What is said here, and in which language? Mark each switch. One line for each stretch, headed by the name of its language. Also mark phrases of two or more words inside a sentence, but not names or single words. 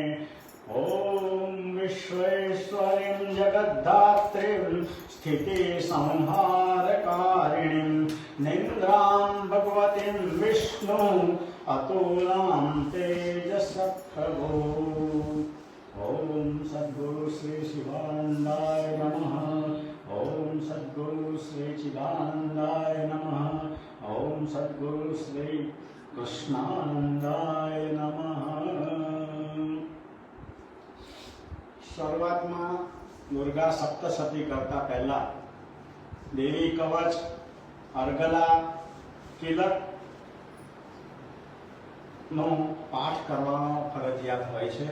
Sanskrit: ओम विश्वेश्वरीं जगद्धात्रीं स्थिति संहारकारिणीं निन्द्रां भगवतीं विष्णु अतुलां तेजसप्रभो। ओम सद्गुरु श्री शिवानंदाय नमः। ओम सद्गुरु श्री चिदानंदाय नमः। ओम सद्गुरु श्री कृष्णानंदाय नमः।
Gujarati: શરૂઆતમાં દુર્ગા સપ્તશતી કરતા પહેલા દેવી કવચ અર્ગલા કિલક નો પાઠ કરવાનો ફરજિયાત હોય છે।